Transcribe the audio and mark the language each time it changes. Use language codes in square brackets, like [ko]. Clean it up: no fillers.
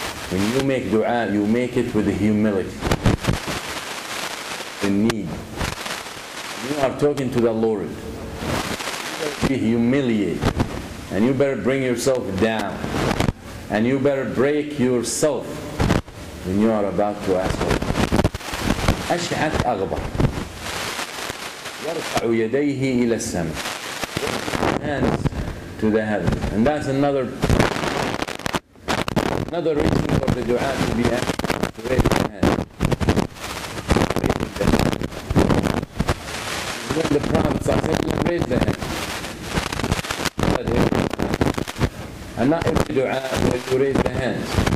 [en] When you make dua, you make it with humility, in need. You are talking to the Lord. You better be humiliated, and you better bring yourself down. And you better break yourself when you are about to ask for it. [ar] أشعث أغبر يرفع يديه إلى السماء, [en] hands to the heaven. And that's another reason for the dua to be asked, to raise the hand. When the Prophet ﷺ raised the hand, and not every dua when you raise the hands.